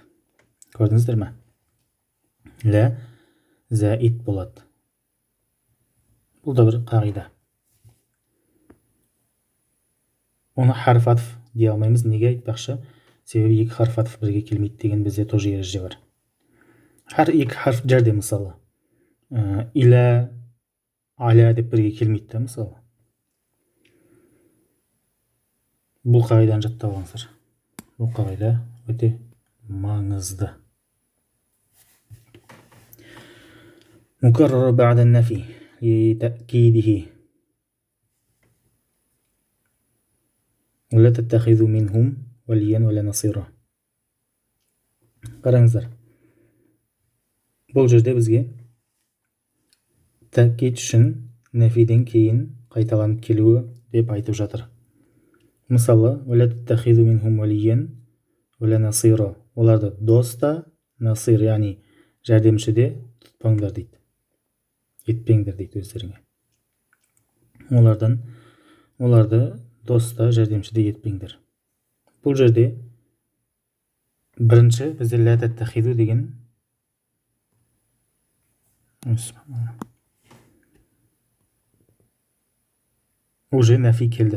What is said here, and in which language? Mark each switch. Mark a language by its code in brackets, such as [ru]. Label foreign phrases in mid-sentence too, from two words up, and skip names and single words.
[kk] Көрдіңіздер ме? Лә зәид болады. Бұл да бір қағида. Оны [ar] حرف عطف [kk] дей алмаймыз. Неге айтпақшы? Себебі екі [ar] حرف عطف [kk] бірге келмейді деген бізде тоже ереже бар. Екі харф жерде мысалы иля, аля деп бірге келмейді да мысалы. Бұл қағиданы жаттап алыңыздар. Бұл қағида өте маңызды. [ar] مكرر بعد نفي لتأكيده. ولا تتخذوا منهم وليا ولا نصيرا. [kk] Қараңыздар. Бұл жерде бізге тәкид үшін нәфиден кейін қайталанып келуі деп айтып жатыр. Мысалы, [ar] ولا تتخذوا منهم وليا ولا نصيرا. [kk] Оларды дос та, насир, яғни жәрдемші де тұтпаңдар дейді. Етпеңдер дейді өздеріңе. Оларды доста, жәрдемші де етпеңдер. Бұл жерде бірінші бізде [ar] لا تتخذوا [kk] деген уже нәфи келді.